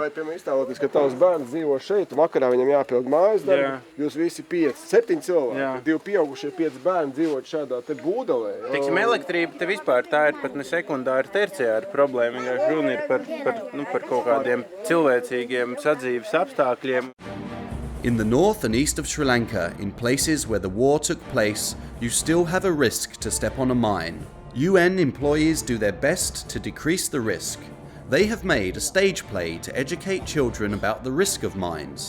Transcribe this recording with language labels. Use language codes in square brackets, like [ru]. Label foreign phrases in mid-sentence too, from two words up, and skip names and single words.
[lv] Vai, piemēram, iztēloties, ka tavs bērns dzīvo šeit, vakarā viņam jāpild mājas darbu, jūs visi 5, 7 cilvēki, 2 pieaugušie, 5 bērni dzīvot šādā te būdelē. Teiksim, elektrība te vispār tā ir pat ne sekundāra terciāra problēma, vienkārši runa ir par kaut kādiem cilvēcīgiem sadzīves apstākļiem. [en] In the north and east of Sri Lanka, in places where the war took place, you still have a risk to step on a mine. UN employees do their best to decrease the risk. They have made a stage play to educate children about the risk of mines.